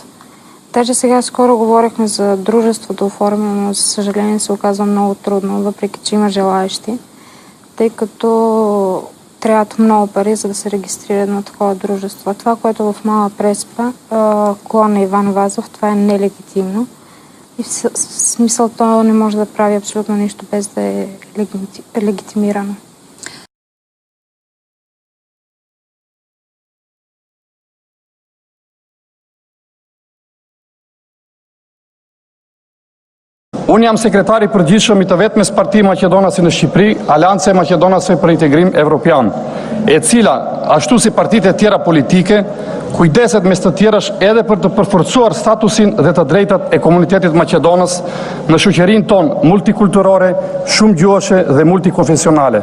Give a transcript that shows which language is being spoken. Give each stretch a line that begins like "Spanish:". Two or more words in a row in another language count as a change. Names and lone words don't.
Bulgarian: Даже сега скоро говорихме за дружество да оформим, но за съжаление се оказва много трудно, въпреки че има желаещи, тъй като трябват много пари, за да се регистрира на такова дружество. Това, което в Мала Преспа, клона Иван Вазов, това е нелегитимно. И в смисъл то не може да прави абсолютно нищо без да е легитимирано.
Albanian: Unë jam sekretari i përgjithshëm i të vetmes parti maqedonase në Shqipëri, Aleanca e Maqedonasve për Integrim Evropian, e cila, ashtu si partitë e tjera politike, kujdeset mes të tjerash edhe për të përforcuar statusin dhe të drejtat e komunitetit maqedonës në shoqërinë tonë multikulturore, shumë gjuhëshe dhe multikonfesionale.